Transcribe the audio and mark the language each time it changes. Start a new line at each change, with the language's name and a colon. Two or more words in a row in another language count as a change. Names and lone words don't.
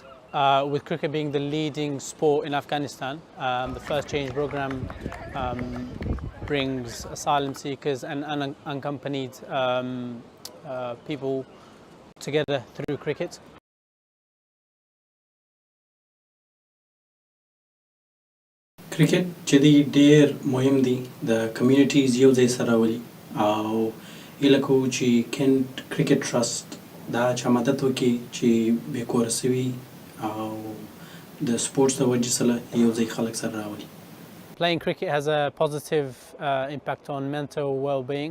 English: with cricket being the leading sport in Afghanistan. The first change program brings asylum seekers and unaccompanied people together through cricket.
Pashto: Cricket jadi ډېر مهم دی د کمیونټیز یو ځای سره راولي او هیله کوو چې کینټ کرکټ ټرست دا چا مدد وکړي چې بې کوره سوي او د سپورټس د وجې سره یو ځای خلک سره راولي.
English: Playing cricket has a positive impact on mental well-being.